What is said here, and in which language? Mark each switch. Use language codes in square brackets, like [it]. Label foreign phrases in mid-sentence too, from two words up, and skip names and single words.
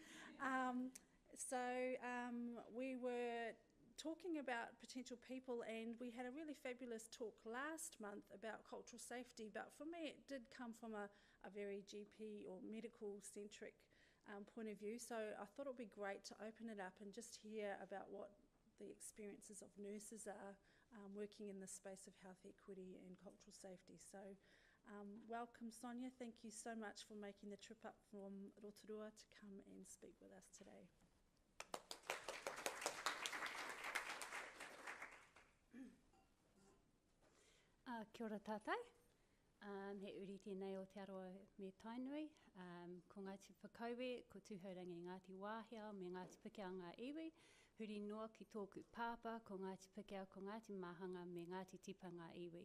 [en] We were talking about potential people, and we had a really fabulous talk last month about cultural safety, but for me it did come from a very GP or medical centric point of view, so I thought it would be great to open it up and just hear about what the experiences of nurses are working in the space of health equity and cultural safety. So welcome Sonia, thank you so much for making the trip up from Rotorua to come and speak with us today. [mi] Kia ora tātai, he uri tēnei o te Arawa me Tainui, ko Ngāti Whakaue, ko Tūhourangi Ngāti Wāhiao, me Ngāti Pikiao ngā iwi, huri noa ki tōku pāpa, ko Ngāti Pikiao, ko Ngāti Mahanga, me Ngāti Tipa ngā iwi.